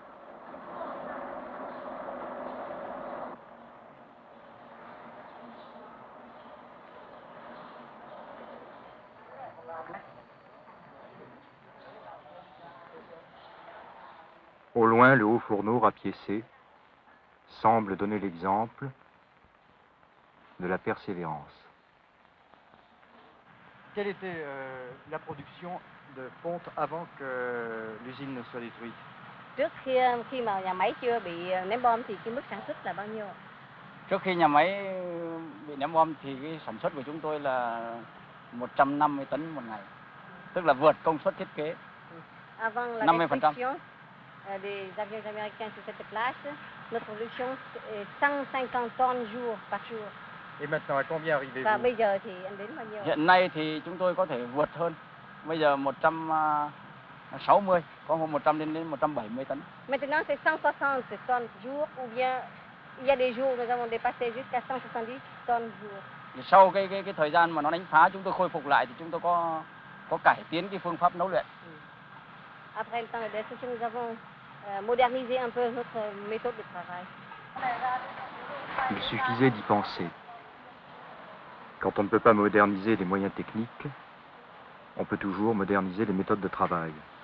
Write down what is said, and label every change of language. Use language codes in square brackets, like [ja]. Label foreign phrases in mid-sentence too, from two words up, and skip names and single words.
[fr] Au loin, le haut fourneau rapiécé semble donner l'exemple de la persévérance. Quelle était la production de Ponte avant que l'usine ne soit détruite? [vi] Trước khi mà nhà máy chưa bị ném bom thì cái mức sản xuất là bao nhiêu ạ? Trước khi nhà máy bị ném bom thì cái sản xuất của chúng tôi là 150 tấn một ngày. Tức là vượt công suất thiết kế. [fr] Avant la 50%. destruction des avions américains sur cette place, notre production est 150 tonnes par jour. Et maintenant, à combien [vi] Và [fr] arrivez-vous? [vi] bây giờ thì anh đến bao nhiêu? Hiện nay thì chúng tôi có thể vượt hơn. Bây giờ 160, có hôm 100 đến 170 tấn. [fr] Maintenant c'est 160 tonnes jour ou bien il y a des jours nous avons dépassé jusqu'à 170 tonnes jour. [vi] Thì sau cái thời gian mà nó đánh phá chúng tôi khôi phục lại thì chúng tôi có cải tiến cái phương pháp nấu luyện. [fr] Après le temps de destruction, nous avons modernisé un peu notre méthode de travail. Il suffisait d'y penser. Quand on ne peut pas moderniser les moyens techniques, on peut toujours moderniser les méthodes de travail.